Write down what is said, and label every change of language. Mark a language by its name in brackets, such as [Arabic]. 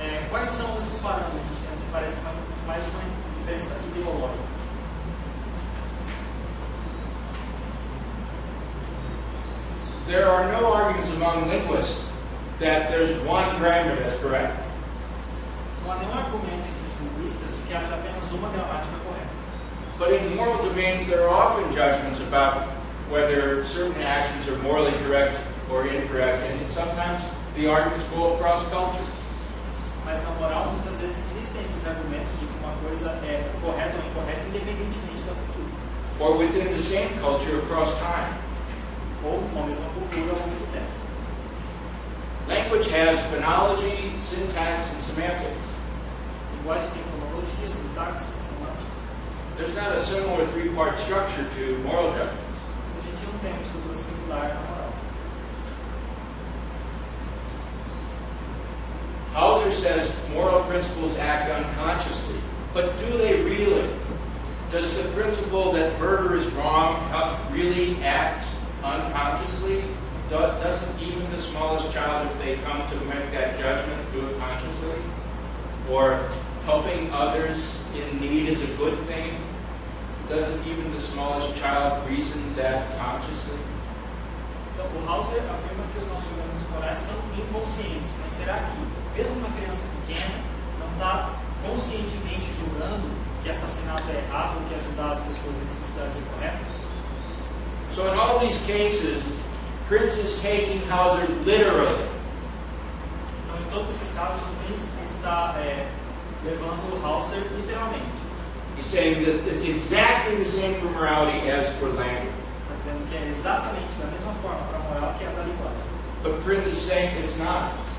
[Portuguese] Quais são esses parâmetros? Sempre parece mais uma diferença ideológica. [English] There are no arguments among linguists that there's one grammar that's correct. [Portuguese] Não há nenhum argumento entre os linguistas de que haja apenas uma gramática correta. [English] But in moral domains, there are often judgments about whether certain actions are morally correct or incorrect, and sometimes the arguments go across cultures. [Portuguese] Mas na moral, muitas vezes existem esses argumentos de que uma coisa é correta ou incorreta, independentemente da cultura. [English] Or within the same culture across time. [Portuguese] Ou uma mesma cultura ao longo do tempo. [English] Language has phonology, syntax, and semantics. [Portuguese] A linguagem tem fonologia, sintaxe, semântica. [English] There's not a similar three-part structure to moral judgments. [Portuguese] Mas a gente não tem uma estrutura singular na moral. [English] Hauser says moral principles act unconsciously, but do they really? Does the principle that murder is wrong really act unconsciously? Doesn't even the smallest child, if they come to make that judgment, do it consciously? Or helping others in need is a good thing? Doesn't even the smallest child reason that consciously? [Portuguese] Então, o Hauser afirma que os nossos julgamentos morais são inconscientes, mas será que mesmo uma criança pequena não está conscientemente julgando que assassinato é errado ou que ajudar as pessoas em necessidade é correto? [English] So in all these cases, Prince is taking Hauser literally. [Portuguese] Então, em todos esses casos, o Prince está levando o Hauser literalmente. [English] He's saying that it's exactly the same for morality as for language. [Portuguese] Está dizendo que é exatamente da mesma forma para a moral que é para a linguagem. [English] But Prince is saying it's not.